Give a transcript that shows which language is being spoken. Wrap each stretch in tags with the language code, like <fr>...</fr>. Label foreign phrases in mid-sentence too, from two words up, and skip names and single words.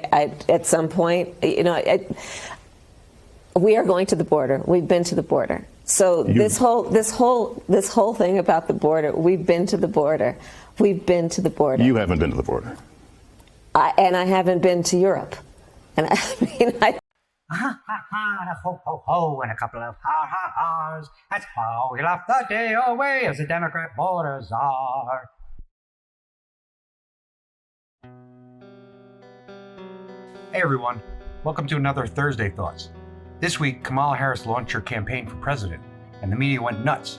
<en>At some point, we are going to the border. We've been to the border. So this whole thing about the border, we've been to the border. We've been to the border. You haven't been to the border. And I haven't been to Europe. And Ha ha ha, and a ho ho ho, and a couple of ha ha ha's. That's how we laughed the day away as the Democrat border czar. Hey everyone, welcome to another Thursday Thoughts. This week, Kamala Harris launched her campaign for president, and the media went nuts.</en>